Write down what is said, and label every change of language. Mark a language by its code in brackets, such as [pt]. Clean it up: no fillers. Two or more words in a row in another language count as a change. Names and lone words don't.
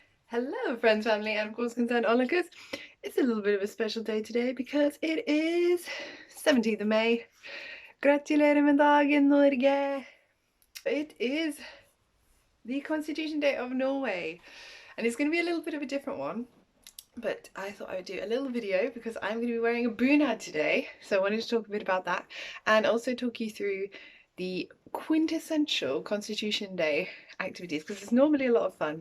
[en] Hello friends, family, and of course concerned onlookers. It's a little bit of a special day today because it is 17th of May. [no] Gratulerer med dagen, Norge! [en] It is the Constitution Day of Norway, and it's going to be a little bit of a different one. But I thought I would do a little video because I'm going to be wearing a bunad today. So I wanted to talk a bit about that and also talk you through the quintessential Constitution Day activities because it's normally a lot of fun.